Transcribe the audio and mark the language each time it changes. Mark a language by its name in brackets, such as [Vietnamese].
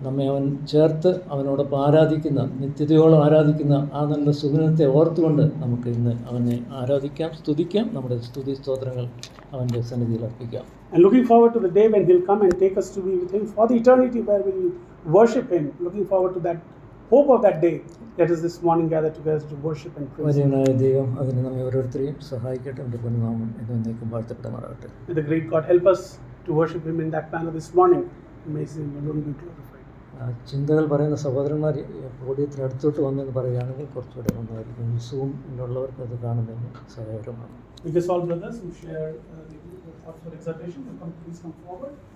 [Malayalam] നമ്മെ അവൻ ചേർത്ത് അവനോടൊപ്പം ആരാധിക്കുന്ന, നിത്യതയോളം ആരാധിക്കുന്ന ആ നല്ല സുഗുണത്തെ ഓർത്തുകൊണ്ട് നമുക്ക് ഇന്ന് അവനെ ആരാധിക്കാം, സ്തുതിക്കാം, നമ്മുടെ സ്തുതി സ്തോത്രങ്ങൾ അവൻ്റെ സന്നിധിയിൽ അർപ്പിക്കാം. [English] And looking forward to the day when he'll come and take us to be with him for the eternity where we will worship him. Looking forward to that hope of that day. Let us this morning gather together to worship and praise him. [Malayalam] വചനമായ ദൈവം അതിന് നമ്മെ ഓരോരുത്തരെയും സഹായിക്കട്ടെ. എൻ്റെ പൊന്നുനാമം എന്നേക്കും വാഴ്ത്തപ്പെടമാറാകട്ടെ. [English] May the great God help us to worship him in that manner this morning. May his name alone be glorified. [Malayalam] ചിന്തകൾ പറയുന്ന സഹോദരന്മാർ ഓഡിയത്തിന് അടുത്തോട്ട് വന്നെന്ന് പറയുകയാണെങ്കിൽ കുറച്ചുകൂടെ നന്നായിരിക്കും. സൂമിലുള്ളവർക്ക് അത് കാണുന്നതിന് സഹായകരമാണ്. [English] We guess all brothers who share the thoughts for exhortation will please come forward.